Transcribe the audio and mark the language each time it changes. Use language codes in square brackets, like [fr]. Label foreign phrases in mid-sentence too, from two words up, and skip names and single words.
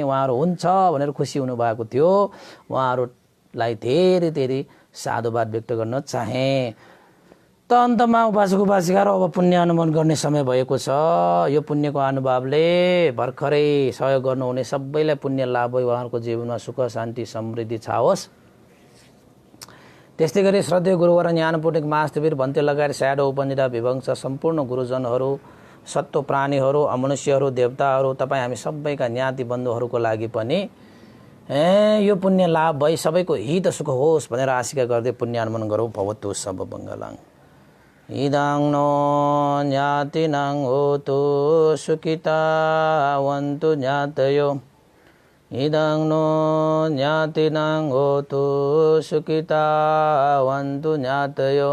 [ne] उहाँहरू हुन्छ भनेर खुसी हुनुभएको थियो। उहाँहरूलाई धेरै धेरै साधुवाद व्यक्त गर्न चाहेँ। त अन्तमा उपासक उपासिकाहरू अब पुण्य अनुमोदन गर्ने समय भएको छ। यो पुण्यको अनुभवले भर्खरै सहयोग गर्नुहुने सबैलाई पुण्य लाभ भयो, उहाँहरूको जीवनमा सुख शान्ति समृद्धि छाओस्। त्यस्तै गरी श्रद्धेय गुरुवर ज्ञानपुटिक मास्तवीर भन्ते लगायत स्याडो उपनिधा विभंश सम्पूर्ण गुरुजनहरू, सत्व प्राणीहरू, अमनुष्यहरू, देवताहरू, तपाईँ हामी सबैका ज्ञाति बन्धुहरूको लागि पनि यो पुण्य लाभ भई सबैको हित सुख होस् भनेर आशिका गर्दै पुण्य अनुमोदन गरौँ। [pi] भवतु सब मङ्गलम्। इदं नो ज्ञातिनां होतु सुखितावन्तु ज्ञातयो। इदं नो ज्ञातिनां होतु सुखितावन्तु ज्ञातयो।